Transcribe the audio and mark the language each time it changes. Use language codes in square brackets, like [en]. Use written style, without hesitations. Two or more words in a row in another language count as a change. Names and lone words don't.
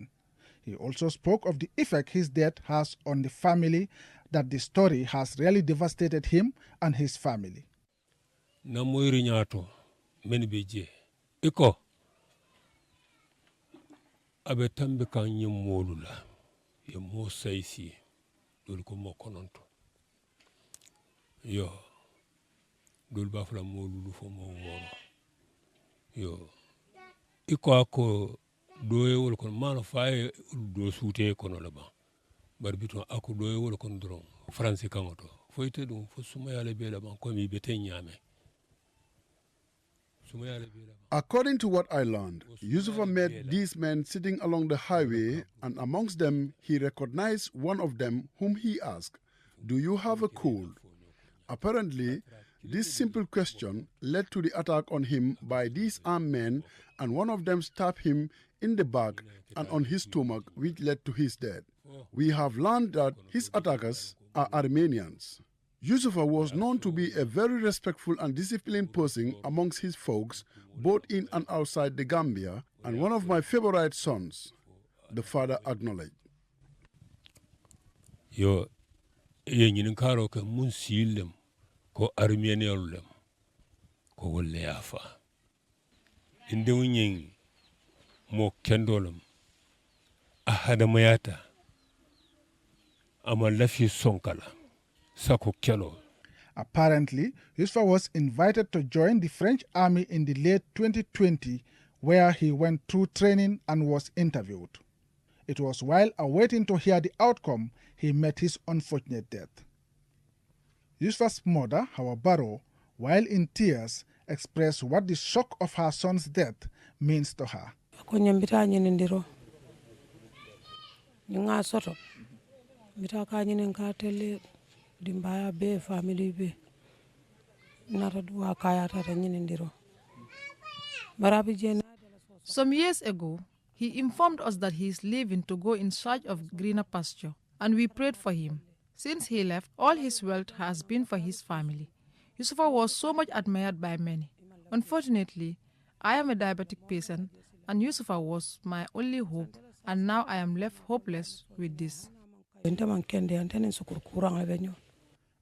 [en] He also spoke of the effect his death has on the family, that the story has really devastated him and his family. [man] Abe tambe kan yemolu la ye mo saisi dol ko mo kononto yo dol ba fala molu lu fo mo woro yo iko ko doye wol kon mano fay do suute kono la ba barbito ako doye wol kon dron france kangoto foyte dum fo suma yale be la ban ko mi bete nyame. [en] According to what I learned, Yusufa met these men sitting along the highway, and amongst them he recognized one of them, whom he asked, "Do you have a cold?" Apparently, this simple question led to the attack on him by these armed men, and one of them stabbed him in the back and on his stomach, which led to his death. We have learned that his attackers are Armenians. Yusufa was known to be a very respectful and disciplined person amongst his folks, both in and outside the Gambia, and one of my favorite sons, the father acknowledged. [man] Yo, ye nyinin karo ke mun silem ko Armeniolem ko wolle yafa. Inde unyin mo kendolem ahada mayata ama lafi sonkala. [en] Apparently, Yusufa was invited to join the French army in the late 2020, where he went through training and was interviewed. It was while awaiting to hear the outcome he met his unfortunate death. Yusufa's mother, Hawa Barrow, while in tears, expressed what the shock of her son's death means to her. [man] Dimbaya be family be nara duwa kaya tata nyinindiro. [en] Some years ago, he informed us that he is leaving to go in search of greener pasture, and we prayed for him. Since he left, all his wealth has been for his family. Yusufa was so much admired by many. Unfortunately, I am a diabetic patient, and Yusufa was my only hope, and now I am left hopeless with this.